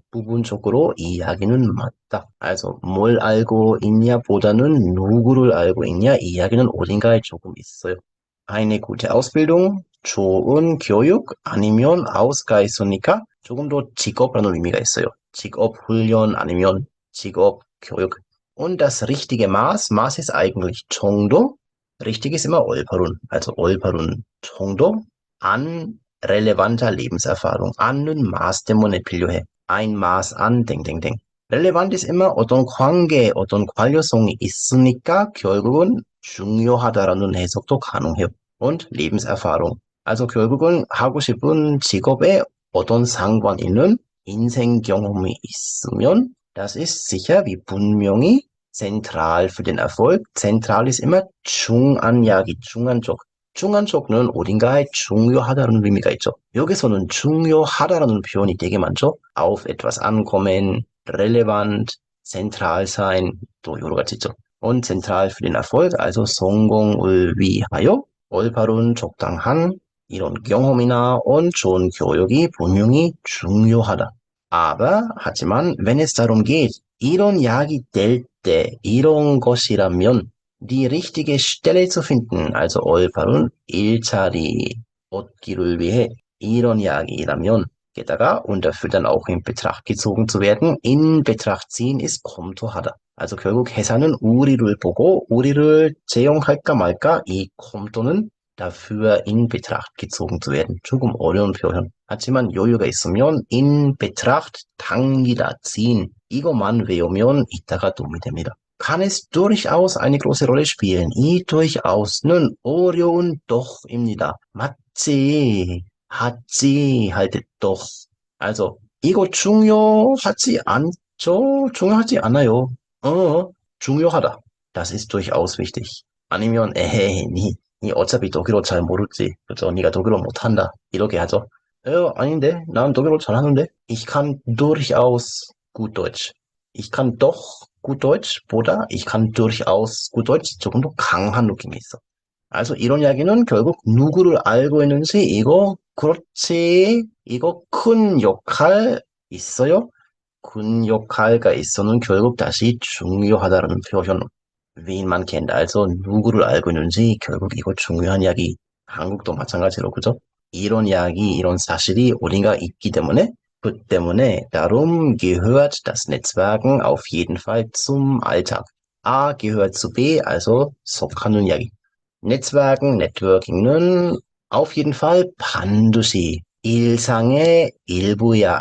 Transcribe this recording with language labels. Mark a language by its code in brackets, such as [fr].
[ko] 부분적으로 이 이야기는 맞다. Also 뭘 알고 있냐 보다는 누구를 알고 있냐 이 이야기는 어딘가에 조금 있어요. [de] Eine gute Ausbildung, [ko] 좋은 교육 아니면 Aus가 있으니까 조금 더 직업라는 의미가 있어요. 직업 훈련 아니면 직업 교육. [de] Und das richtige Maß, Maß ist eigentlich 정도. Richtig ist immer 올바른. Also [ko] 올바른 정도 [de] an relevanter Lebenserfahrung. [ko] 안은 Maß 때문에 필요해. [de] ein Maß an 땡땡땡. [ko] relevant ist immer 어떤 관계, 어떤 관련성이 있으니까 결국은 중요하다라는 해석도 가능해요. [de] und Lebenserfahrung. Also [ko] 결국은 하고 싶은 직업에 어떤 상관 있는 인생 경험이 있으면 [de] das ist sicher wie 분명히 zentral für den Erfolg. [ko] Zentral ist immer 중요한 이야기, 중요한 쪽. 중요한 쪽은 어딘가에 중요하다는 의미가 있죠. 여기서는 중요하다라는 표현이 되게 많죠. [de] auf etwas ankommen, relevant, zentral sein, 또 여러 가지 있죠. [ko] und [de] zentral für den Erfolg, [ko] also 성공을 위하여 올바른 적당한 이런 경험이나 und 좋은 교육이 분명히 중요하다. [de] Aber 하지만 wenn es darum geht, [ko] 이런 이야기 될 때 이런 것이라면 [de] die richtige Stelle zu finden, also [ko] 올바른 일자리 얻기를 위해 이런 이야기라면 게다가 [de] und dafür dann auch in Betracht gezogen zu werden, in Betracht ziehen ist [ko] 검토하다. Also 결국 회사는 우리를 보고 우리를 채용할까 말까 이 검토는 [de] dafür in Betracht gezogen zu werden. [ko] 조금 어려운 표현. 하지만 여유가 있으면 in Betracht 당기다, ziehen. 이것만 외우면 이따가 도움이 됩니다. [de] Kann es durchaus eine große Rolle spielen. [ko] 이 durchaus는 어려운 doch입니다. 맞지, 하지 할 때 doch. Also 이거 중요하지 않죠? 중요하지 않아요. 중요하다. [de] Das ist durchaus wichtig. [ko] 아니면 에헤이, 니 어차피 독일어 잘 모르지. 그죠? 니가 독일어 못한다. 이렇게 하죠. 아닌데, 난 독일어 잘하는데. [de] Ich kann durchaus gut Deutsch. Ich kann doch gut Deutsch 보다 ich kann durchaus gut Deutsch [ko] 조금 더 강한 느낌이 있어. also 이런 이야기는 결국 누구를 알고 있는지 이거 그렇지 이거 큰 역할 있어요. 큰 역할가 있어는 결국 다시 중요하다는 표현. [de] wen man kennt. [ko] also 누구를 알고 있는지 결국 이거 중요한 이야기. 한국도 마찬가지로 그죠? 이런 이야기, 이런 사실이 어딘가 있기 때문에 그 때문에 [de] darum gehört das Netzwerken auf jeden Fall zum Alltag. [ko] A gehört zu B, also 속하는 이야기. Netzwerken, Networking은 [de] auf jeden Fall [ko] 반드시 일상의 일부야.